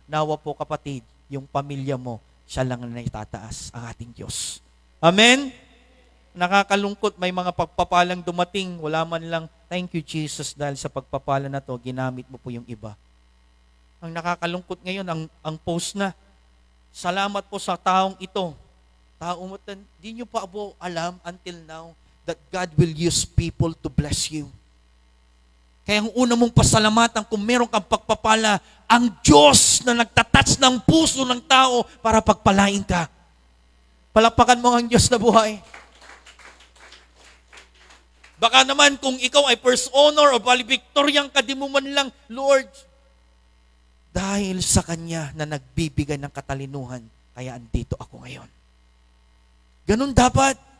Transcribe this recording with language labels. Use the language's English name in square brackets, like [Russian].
[Filipino] Nawa po kapatid, yung pamilya mo, siya lang na itataas ang ating Diyos. Amen? Nakakalungkot, may mga pagpapalang dumating, wala man lang, [English] thank you Jesus [Filipino] dahil sa pagpapala na to, ginamit mo po yung iba. Ang nakakalungkot ngayon, ang post na, salamat po sa taong ito. Taong di nyo pa po alam [English] until now that God will use people to bless you. [Filipino] Kaya ang una mong pasalamatan kung meron kang pagpapala, ang Diyos na nagtatouch ng puso ng tao para pagpalain ka. Palakpakan mo ang Diyos na buhay. Baka naman kung ikaw ay first honor o valedictorian ka, di mo man lang, Lord, dahil sa Kanya na nagbibigay ng katalinuhan, kaya andito ako ngayon. Ganun dapat.